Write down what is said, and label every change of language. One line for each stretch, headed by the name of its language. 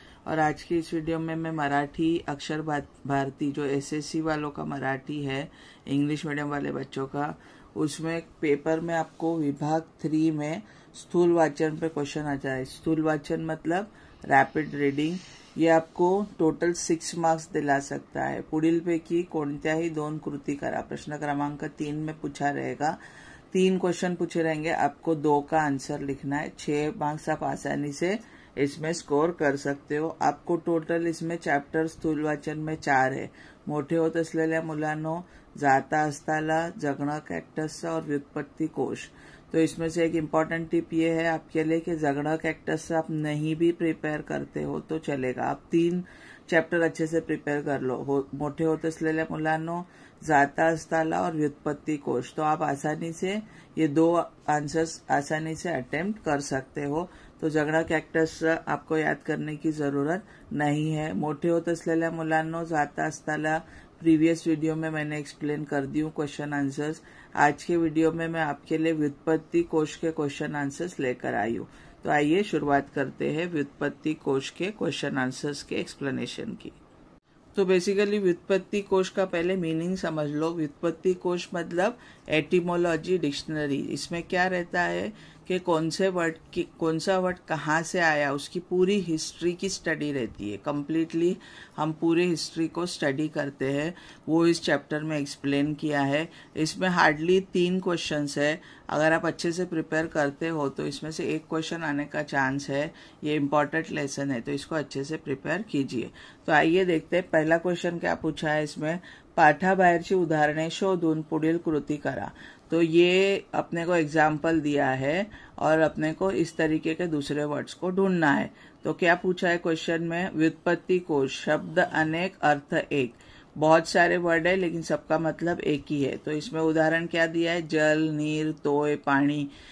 Hindi: और आज की इस वीडियो में मैं मराठी अक्षर भारती जो एसएससी वालों का मराठी है, इंग्लिश मीडियम वाले बच्चों का, उसमें पेपर में आपको विभाग 3 में स्थूल वाचन पे क्वेश्चन आ जाए। स्थूल वाचन मतलब रैपिड रीडिंग। ये आपको टोटल 6 मार्क्स दिला सकता है।
Marathi: पुढीलपैकी कोणत्याही 2 कृती करा।
Hindi: प्रश्न क्रमांक 3 में पूछा रहेगा। 3 क्वेश्चन पूछे रहेंगे, आपको 2 का आंसर लिखना है। 6 मार्क्स आप आसानी से इसमें स्कोर कर सकते हो। आपको टोटल इसमें चॅप्टर स्थूल वाचन में 4 है।
Marathi: मोठे होत असलेल्या मुलांनो, जाता असताला, जगणं कॅक्टस और व्युत्पत्ति कोश।
Hindi: तो इसमें से एक इम्पॉर्टेंट टिप ये है आपके लिए कि जगणं कैक्टस आप नहीं भी प्रिपेयर करते हो तो चलेगा। आप 3 चैप्टर अच्छे से प्रिपेयर कर लो।
Marathi: मोठे होत असलेल्या मुलांनो, जाता असताला और व्युत्पत्ति कोश।
Hindi: तो आप आसानी से ये 2 आंसर्स आसानी से अटेम्प्ट कर सकते हो। तो जगणं कैक्टस आपको याद करने की जरूरत नहीं है। मोठे होत असलेल्या मुलांनो, जाता असताला प्रीवियस वीडियो में मैंने एक्सप्लेन कर दी हूँ क्वेश्चन आंसर्स। आज के वीडियो में मैं आपके लिए व्युत्पत्ति कोश के क्वेश्चन आंसर्स लेकर आई हूँ। तो आइए शुरुआत करते हैं व्युत्पत्ति कोश के क्वेश्चन आंसर्स के एक्सप्लेनेशन की। तो बेसिकली व्युत्पत्ति कोश का पहले मीनिंग समझ लो। व्युत्पत्ति कोश मतलब एटिमोलॉजी डिक्शनरी। इसमें क्या रहता है कि कौन सा वर्ड कहाँ से आया, उसकी पूरी हिस्ट्री की स्टडी रहती है। कंप्लीटली हम पूरी हिस्ट्री को स्टडी करते हैं, वो इस चैप्टर में एक्सप्लेन किया है। इसमें हार्डली 3 क्वेश्चंस है। अगर आप अच्छे से प्रिपेयर करते हो तो इसमें से 1 क्वेश्चन आने का चांस है। ये इम्पॉर्टेंट लेसन है, तो इसको अच्छे से प्रिपेयर कीजिए। तो आइए देखते हैं पहला क्वेश्चन क्या पूछा है इसमें।
Marathi: पाठाबाहेरची उदाहरणे शोधून पुढील कृती करा।
Hindi: तो ये अपने को एग्जाम्पल दिया है और अपने को इस तरीके के दूसरे वर्ड्स को ढूंढना है। तो क्या पूछा है क्वेश्चन में, व्युत्पत्ति कोश, शब्द अनेक अर्थ एक। बहुत सारे वर्ड है लेकिन सबका मतलब एक ही है। तो इसमें उदाहरण क्या दिया है, जल, नीर, तोय, पानी।